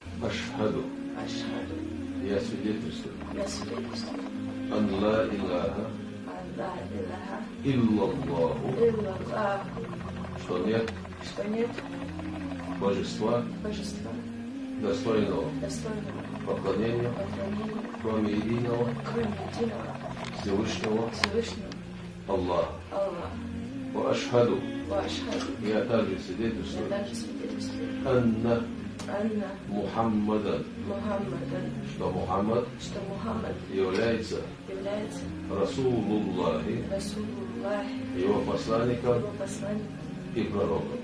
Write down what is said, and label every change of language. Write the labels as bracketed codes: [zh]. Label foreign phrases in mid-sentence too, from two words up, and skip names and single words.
[ar] Ашхаду. Ашхаду. [ru] Я свидетельствую. Я свидетельствую. [ar] أن لا إله. لا إله. Иллаллаху. Иллаллах. [ru] Что нет Что нет божества, божества, достойного достойного поклонения, поклонения, кроме единого кроме единого Всевышнего Всевышнего Аллаха. Аллаха. [ar] وأشهد. وأشهد. [ru] Я также Я свидетельствую. также свидетельствую. [ar] Анна Анна Мухаммадан. Мухаммадан. [ru] Что Мухаммад Что Мухаммад является является [ar] Расулуллахи, Расулуллах, [ru] его посланником его посланником и пророком.